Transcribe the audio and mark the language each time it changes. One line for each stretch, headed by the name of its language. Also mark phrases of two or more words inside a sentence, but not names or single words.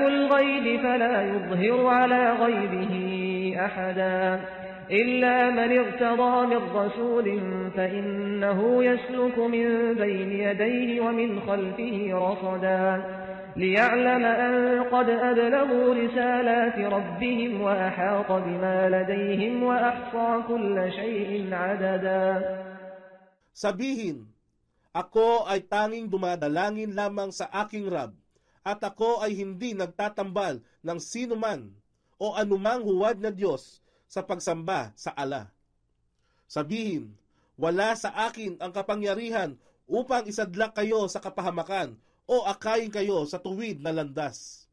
Arabic: الغيب فلا يظهر على غيبه أحدا إلا من ارتضى من رسول فإنه يسلك من بين يديه ومن خلفه رصدا ليعلم أن قد أبلغوا رسالات ربهم وأحاط بما لديهم وأحصى كل شيء عددا.
Filipino: Sabihin, ako ay tanging dumadalangin lamang sa aking Rab, at ako ay hindi nagtatambal ng sinuman o anumang huwad na Diyos sa pagsamba sa Allah. Sabihin, wala sa akin ang kapangyarihan upang isadlak kayo sa kapahamakan o akayin kayo sa tuwid na landas.